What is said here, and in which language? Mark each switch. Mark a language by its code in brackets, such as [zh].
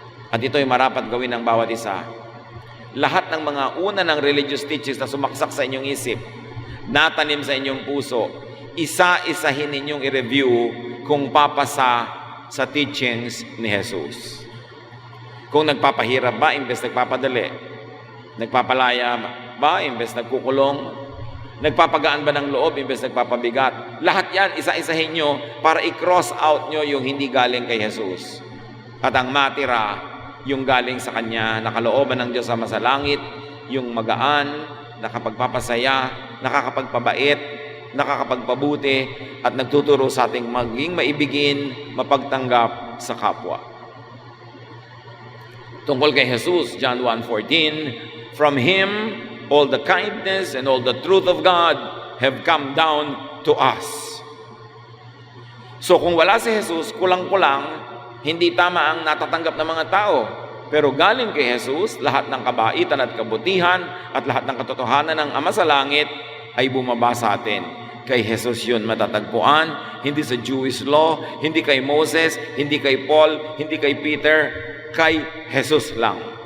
[tl] At ito'y marapat gawin ng bawat isa. Lahat ng mga una ng [en] religious teachings [tl] na sumaksak sa inyong isip, natanim sa inyong puso, isa-isahin ninyong i-review kung papasa sa teachings ni Jesus. Kung nagpapahirap ba, imbes nagpapadali? Nagpapalaya ba, imbes nagkukulong? Nagpapagaan ba ng loob, imbes nagpapabigat? Lahat yan, isa-isahin nyo para i-cross out nyo yung hindi galing kay Jesus. At ang matira, yung galing sa Kanya, nakalooban ng Diyos sama sa langit, yung magaan, nakapagpapasaya, nakakapagpabait, nakakapagpabuti, at nagtuturo sa ating maging maibigin, mapagtanggap sa kapwa. Tungkol kay Jesus, [en] John 1:14, from Him, all the kindness and all the truth of God have come down to us. [tl] So kung wala si Jesus, kulang-kulang, hindi tama ang natatanggap ng mga tao. Pero galing kay Jesus, lahat ng kabaitan at kabutihan at lahat ng katotohanan ng Ama sa Langit ay bumaba sa atin. Kay Jesus yun matatagpuan, hindi sa Jewish law, hindi kay Moses, hindi kay Paul, hindi kay Peter, kay Jesus lang.